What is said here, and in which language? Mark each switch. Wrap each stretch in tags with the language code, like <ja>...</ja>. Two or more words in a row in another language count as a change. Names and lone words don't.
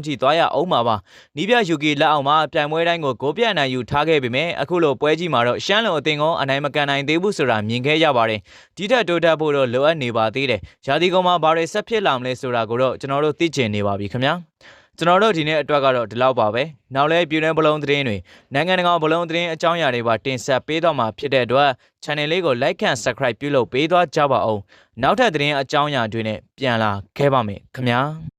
<my>ကြည့်သွားရအောင်ပါနီးပြယူကီလက်အောက်မှာပြိုင်ပွဲတိုင်းကိုဂိုးပြတ်နိုင်ယူထားခဲ့ပေမဲ့အခုလိုပွဲကြီးမှာတော့ရှမ်းလုံအသင်းကအနိုင်မကန်နိုင်သေးဘူးဆိုတာမြင်ခဲ့ရပါတယ်ဒီထက်တိုးတက်ဖို့တော့လိုအပ်နေပါသေးတယ်ရာသီကုန်မှာဘာတွေဆက်ဖြစ်လာမလဲဆိုတာကိုတော့ကျွန်တော်တို့သိချင်နေပါပြီခင်ဗျာကျွန်တော်တို့ဒီနေ့အတွက်ကတော့ဒီလောက်ပါပဲနောက်လဲပြည်တွင်းဘလုံးသတင်းတွေနိုင်ငံတကာဘလုံးသတင်းအကြောင်းအရာတွေပါတင်ဆက်ပေးတော့မှာဖြစ်တဲ့အတွက် channel လေးကို</my> <en>like and subscribe</en> <my>ပြုလုပ်ပေးသွားကြပါအောင်နောက်ထပ်သတင်းအကြောင်းအရာတွေနဲ့ပြန်လာခဲ့ပါမယ်ခင်ဗျာ</my>